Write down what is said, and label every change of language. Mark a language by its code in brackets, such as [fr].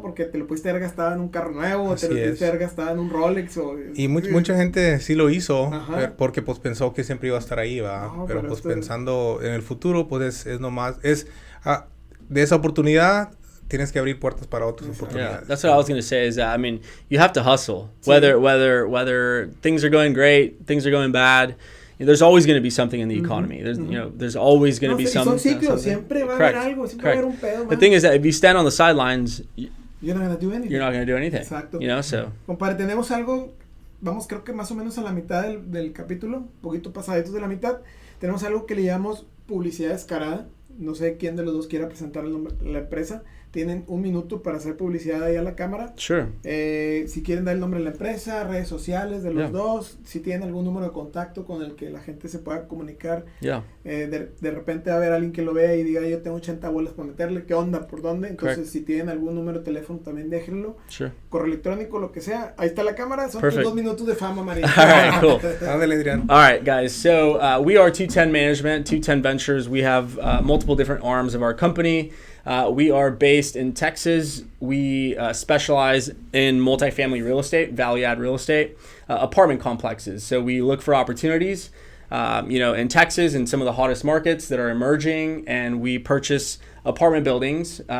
[es] Porque te lo pudiste haber gastado en un carro nuevo, así te lo pudiste haber gastado en un Rolex y mucha gente sí lo hizo, porque pues pensó que siempre iba a estar ahí, ¿va? No, pero pues pensando en el futuro, pues es nomás, de esa oportunidad tienes que abrir puertas para otras oportunidades. [en] Yeah, that's what I was going to say is that, I mean, you have to hustle. Whether things are going great, things are going bad, there's always going to be something in the economy. There's always going to be something. [es] Son ciclos, siempre va a haber algo, siempre va a haber un pedo. [en] The thing is that if you stand on the sidelines, you're not going to do anything. You're not going to do anything. [es] Exacto. [en] So. [es] Compadre, tenemos algo, vamos, creo que más o menos a la mitad del capítulo, un poquito pasaditos de la mitad. Tenemos algo que le llamamos publicidad descarada. No sé quién de los dos quiera presentar el nombre de la empresa. Tienen 1 minuto para hacer publicidad ahí a la cámara. [en] Sure. [es] Si quieren dar el nombre de la empresa, redes sociales de los dos, si tienen algún número de contacto con el que la gente se pueda comunicar. De repente va a haber alguien que lo vea y diga, yo tengo 80 bolas para meterle, ¿qué onda? ¿Por dónde? Entonces, si tienen algún número de teléfono, también déjenlo. [en] Sure. [es] Correo electrónico, lo que sea. Ahí está la cámara. Son tus 2 minutos de fama, María. [en] All right, cool. [es] Ándale, Adrián. [en] All right, guys. So, we are 210 Management, 210 Ventures. We have multiple different arms of our company. We are based in Texas. We specialize in multifamily real estate, value-add real estate, apartment complexes. So we look for opportunities, in Texas and some of the hottest markets that are emerging, and we purchase apartment buildings.